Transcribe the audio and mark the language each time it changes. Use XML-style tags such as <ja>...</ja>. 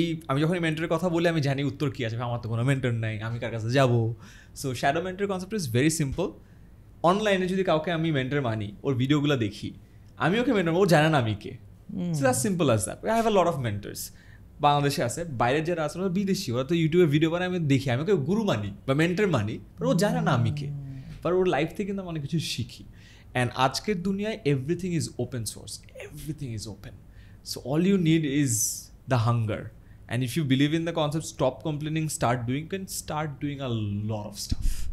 <bn>আমি যখন মেন্টরের কথা বলি আমি জানি উত্তর কী আছে, আমার তো কোনো মেন্টর নাই, আমি কার কাছে যাবো। So</bn> <en>Shadow mentor concept is very simple.</en> <bn>অনলাইনে যদি কাউকে আমি মেন্টর মানি, ওর ভিডিওগুলো দেখি, আমি ওকে মেন্টর, ও জানে না আমি কে।</bn> <en>So that's simple as that. I have a lot of mentors.</en> <bn>বাংলাদেশে আছে, বাইরের যারা আছে ওরা বিদেশি, ওরা তো ইউটিউবে ভিডিও বানায়, আমি দেখি, আমি ওকে গুরু মানি বা মেন্টর মানি, বাট ও জানে না আমি কে। বাট ওর লাইফ থেকে কিন্তু আমি অনেক কিছু শিখি। অ্যান্ড আজকের দুনিয়ায়</bn> <en>Everything is open source, everything is open. So all you need is the hunger. And if you believe in the concept, stop complaining, start doing, can start doing a lot of stuff.</en>